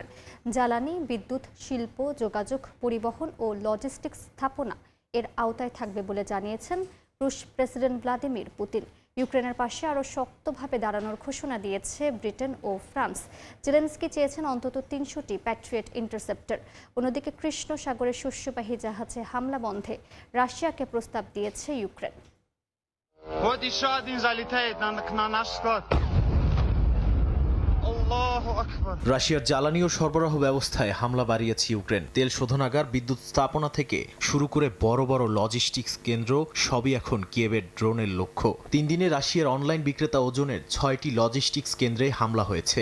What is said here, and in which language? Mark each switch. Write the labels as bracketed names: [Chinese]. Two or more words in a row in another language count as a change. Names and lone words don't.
[Bangla] জ্বালানি, বিদ্যুৎ, শিল্প, যোগাযোগ, পরিবহন ও লজিস্টিক্স স্থাপনা এর আওতায় থাকবে বলে জানিয়েছেন রুশ প্রেসিডেন্ট ভ্লাদিমির পুতিন। ইউক্রেনের পাশে আরও শক্তভাবে দাঁড়ানোর ঘোষণা দিয়েছে ব্রিটেন ও ফ্রান্স। জেলেনস্কি চেয়েছেন অন্তত ৩০০টি প্যাট্রিয়ট ইন্টারসেপ্টর। অন্যদিকে কৃষ্ণ সাগরের শস্যবাহী জাহাজে হামলা বন্ধে রাশিয়াকে প্রস্তাব দিয়েছে ইউক্রেন। [Russian] Вот еще один залетает на наш склад. [Bangla] রাশিয়ার জ্বালানি ও সরবরাহ ব্যবস্থায় হামলা বাড়িয়েছে ইউক্রেন। তেল শোধনাগার, বিদ্যুৎ স্থাপনা থেকে শুরু করে বড় বড় লজিস্টিক্স কেন্দ্র সবই এখন কিয়েভের ড্রোনের লক্ষ্য। ৩ দিনে রাশিয়ার অনলাইন বিক্রেতা ওজনের ৬টি লজিস্টিক্স কেন্দ্রে হামলা হয়েছে।